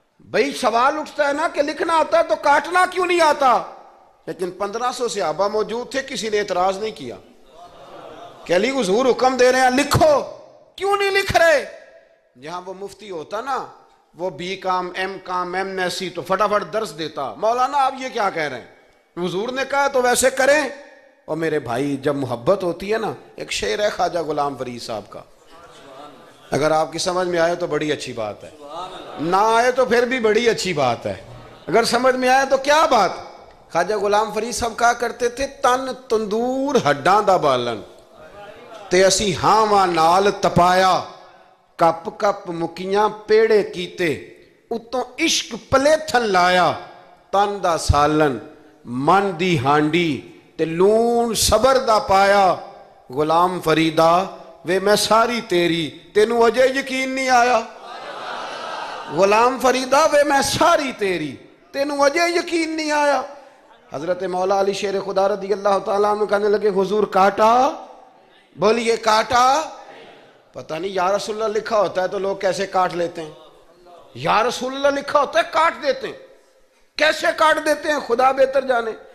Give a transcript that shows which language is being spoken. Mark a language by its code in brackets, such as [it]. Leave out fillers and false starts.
[ur] بھئی سوال اٹھتا ہے نا کہ لکھنا آتا ہے تو کاٹنا کیوں نہیں آتا؟ لیکن 1500 صحابہ موجود تھے, کسی نے اعتراض نہیں کیا کہ علی حضور حکم دے رہے ہیں لکھو, کیوں نہیں لکھ رہے؟ جہاں وہ مفتی ہوتا نا, وہ be com M S C تو فٹافٹ درس دیتا, مولانا آپ یہ کیا کہہ رہے ہیں؟ حضور نے کہا تو ویسے کریں. اور میرے بھائی جب محبت ہوتی ہے نا, ایک شعر ہے خواجہ غلام فرید صاحب کا, اگر آپ کی سمجھ میں آئے تو بڑی اچھی بات ہے, نہ آئے تو پھر بھی بڑی اچھی بات ہے, اگر سمجھ میں آئے تو کیا بات. خواجہ غلام فرید صاحب کہا کرتے تھے [pa] تن تندور ہڈاں دا بالن تے اسی ہاواں نال تپایا, کپ کپ مکیاں پیڑے کیتے اتوں عشق پلیتھن لایا, تن دا سالن من دی ہانڈی تے لون صبر دا پایا. غلام فریدا وے میں ساری تیری, تینوں اجے یقین نہیں آیا؟ [ur] غلام فریدا وے میں ساری تیری, تینوں اجے یقین نہیں آیا؟ حضرت مولا علی شیر خدا رضی اللہ تعالیٰ عنہ کہنے لگے حضور کاٹا؟ بولیے کاٹا؟ پتہ نہیں یا رسول اللہ لکھا ہوتا ہے تو لوگ کیسے کاٹ لیتے ہیں, یا رسول اللہ لکھا ہوتا ہے کاٹ دیتے ہیں, کیسے کاٹ دیتے ہیں خدا بہتر جانے.